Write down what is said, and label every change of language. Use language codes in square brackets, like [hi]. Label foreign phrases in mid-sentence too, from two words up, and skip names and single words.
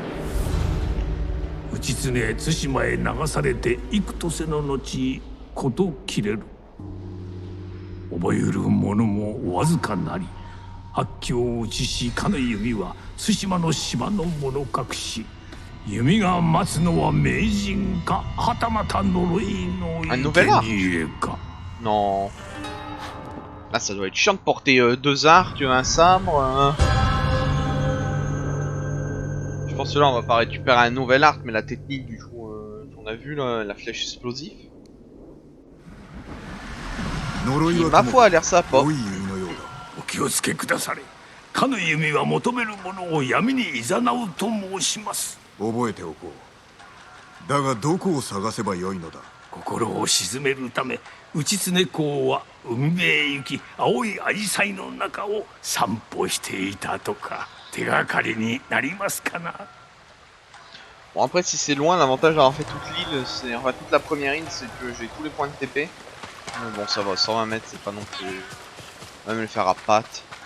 [ja] 内常対馬へ流されて幾とせの後事切れる 覚える者もわずかなり悪鬼を打ちしかの弓は対馬の島の者隠し弓が待つのは名人かはたまた呪いの生贄か。 [fr] Non. Là ça doit être chiant de porter deux arcs, un sabre. Je pense que là on va pas récupérer un nouvel arc, mais la technique du coup qu'on a vu là, la flèche explosive. Qui, ma foi, a l'air sympa. [ja] お気をつけくだされ。かの弓は求める者を闇に誘うと申します。覚えておこう。だがどこを探せばよいのだ。心を鎮めるため内常公は海辺へ行き青い紫陽花の中を散歩していたとか手がかりになりますかな。 [fr] Bon après si c'est loin, l'avantage d'avoir fait toute l'île, c'est enfin toute la première île, c'est que j'ai tous les points de TP. Mais bon ça va, 120 mètres c'est pas non plus... On va même le faire à pattes.